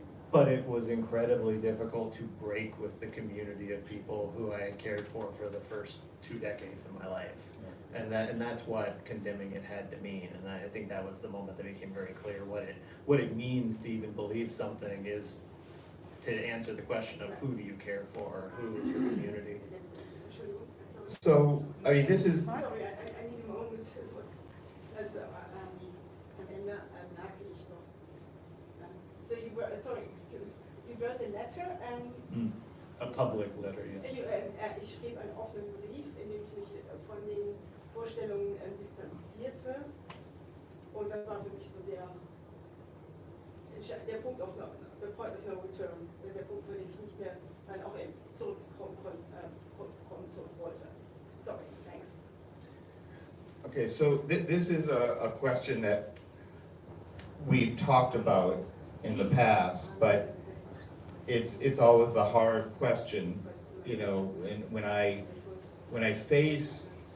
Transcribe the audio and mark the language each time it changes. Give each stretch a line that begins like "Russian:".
English: But it was incredibly difficult to break with the community of people who I had cared for the first 2 decades of my life. And that's what condemning it had to mean. And I think that was the moment that became very clear what it means to even believe something is to answer the question of who do you care for, who is your community. So, I mean, this is... Sorry, I need a moment.
German: Also, am Ende merke ich noch.
English: So you were, sorry, excuse me. You wrote a letter and... A public letter, yes.
German: Ich schrieb einen offenen Brief, in dem ich mich von den Vorstellungen distanzierte. Und das war für mich so der Punkt auf
English: the point of no return,
German: der Punkt, wo ich nicht mehr dann auch zurückkommen wollte.
English: Sorry, thanks. Okay, so this is a question that we've talked about in the past, but it's always the hard question, and when I face